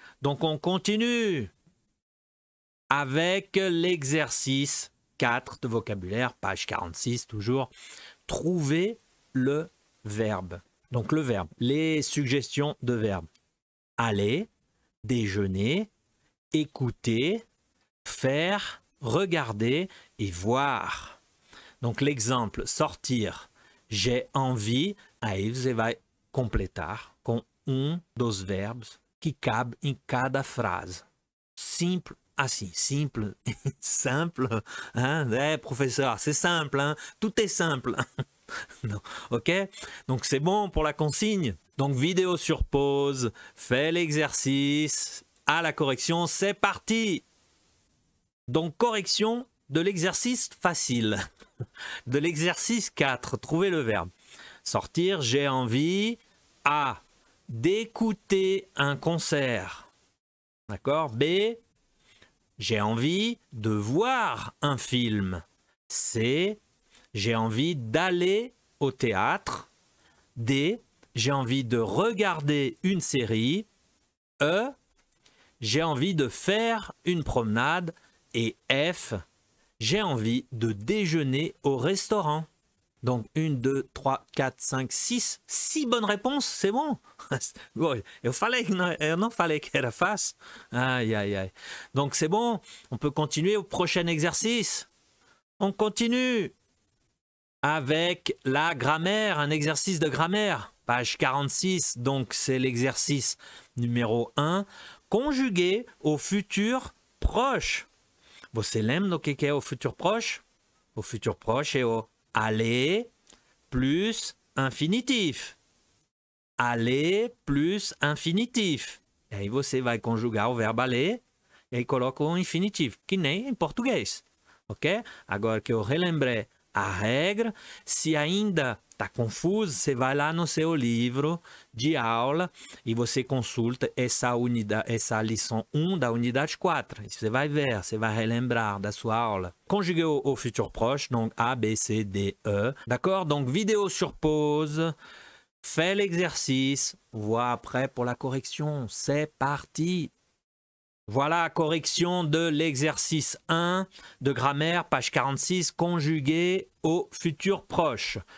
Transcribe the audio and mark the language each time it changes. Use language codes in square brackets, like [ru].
[fr] Donc on continue avec l'exercice 4 de vocabulaire, page 46 toujours. Trouver le verbe. Donc le verbe, les suggestions de verbes. Aller, déjeuner, écouter, faire, regarder et voir. Donc l'exemple, sortir. J'ai envie, [pt] aí você vai completar com dos verbos que cabe em cada frase. [fr] Simple assim, simple, simple, hein? Professeur, c'est simple, hein? Tout est simple. Non. Ok? Donc c'est bon pour la consigne. Donc vidéo sur pause, fais l'exercice, à la correction, c'est parti. Donc correction de l'exercice facile. De l'exercice 4, trouver le verbe. Sortir, j'ai envie, A, d'écouter un concert. D'accord? B, j'ai envie de voir un film. C, j'ai envie d'aller au théâtre. D, j'ai envie de regarder une série. E, j'ai envie de faire une promenade. Et F, j'ai envie de déjeuner au restaurant. Donc 1, 2, 3, 4, 5, 6. 6 bonnes réponses, c'est bon. [pt] Eu não falei que era fácil. Aïe, aïe, aïe. [fr] Donc c'est bon, on peut continuer au prochain exercice. On continue avec la grammaire, un exercice de grammaire. Page 46, donc c'est l'exercice numéro 1. Conjuguer au futur proche. [pt] Você lembra do que é o futur proche? O futur proche é o [fr] aller plus infinitif. Aller plus infinitif. [pt] E aí você vai conjugar o verbo aller. e coloca o infinitivo, que nem em português, ok? Agora que eu relembrei a regra, se ainda está confuso, você vai lá no seu livro de aula e você consulta essa lição 1 da unidade 4. E você vai ver, você vai relembrar da sua aula. [fr] Conjuguer au futur proche, donc A, B, C, D, E. D'accord? Donc vidéo sur pause, fais l'exercice, vois après pour la correction. C'est parti! Voilà, correction de l'exercice 1 de grammaire, page 46, conjugué au futur proche.